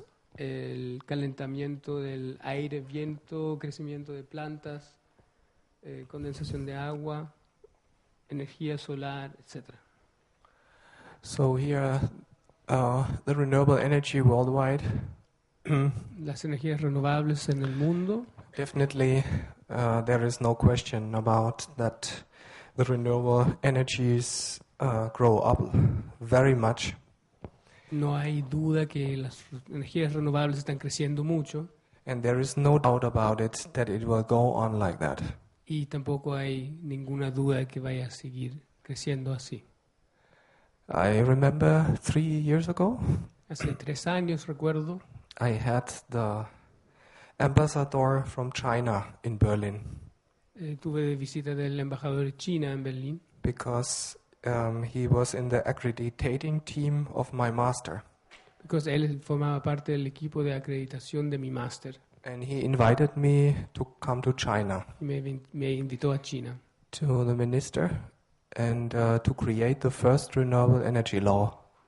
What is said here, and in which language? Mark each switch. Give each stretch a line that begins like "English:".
Spanish: indirecto, el calentamiento del aire, viento, crecimiento de plantas, condensación de agua, energía solar, etc.
English: So here, the renewable energy worldwide,
Spanish: Las energías renovables en el mundo,
English: definitely there is no question about that the renewable energies grow up very much
Spanish: No hay duda que las energías renovables están creciendo mucho
English: and there is no doubt about it that it will go on like that.
Spanish: y tampoco hay ninguna duda de que vaya a seguir creciendo así.
English: I remember 3 years ago,
Spanish: Hace 3 años, recuerdo,
English: I had the ambassador from China in Berlin
Spanish: tuve visita del embajador de China en Berlín
English: because he was in the accrediting team of my master.
Spanish: porque él formaba parte del equipo de acreditación de mi máster
English: And he invited me to come to China,
Spanish: y me invitó a China
English: to the minister, and to create the first renewable energy law.